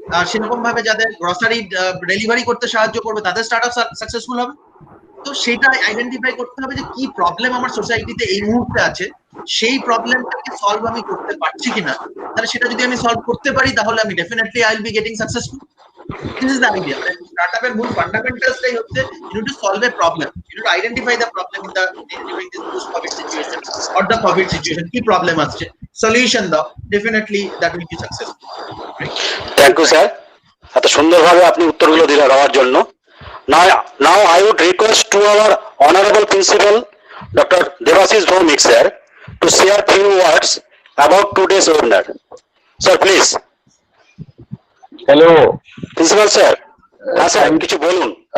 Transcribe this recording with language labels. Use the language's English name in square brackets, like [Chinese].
[Bangla] সেরকম ভাবে যাদের গ্রসারি ডেলিভারি করতে সাহায্য করবে, তাদের স্টার্টআপ সাকসেসফুল হবে। তো সেটা আইডেন্টিফাই করতে হবে যে কি প্রবলেম আমার সোসাইটিতে এই মুহূর্তে আছে, সেই প্রবলেমটাকে সলভ আমি করতে পারছি কিনা। তাহলে সেটা যদি আমি সলভ করতে পারি, তাহলে আমি definitely [English] I will be getting successful. This is the idea. [Bangla] স্টার্টআপের মূল ফান্ডামেন্টালসটাই হচ্ছে [English] you need to solve a problem. You need to identify the problem in the during this post-COVID situation or the COVID situation. [Bangla] কি problem আছে, solution দাও, definitely [English] that will be successful. Thank you sir, [Bangla] এত সুন্দরভাবে আপনি উত্তরগুলো দিলেন দেওয়ার জন্য। [English] Now I would request to our honorable principal, Dr. Devashish Bhaumik sir, to share few words about today's webinar. Sir, please. Hello. [Bangla] Principal sir, হ্যাঁ sir কিছু বলুন।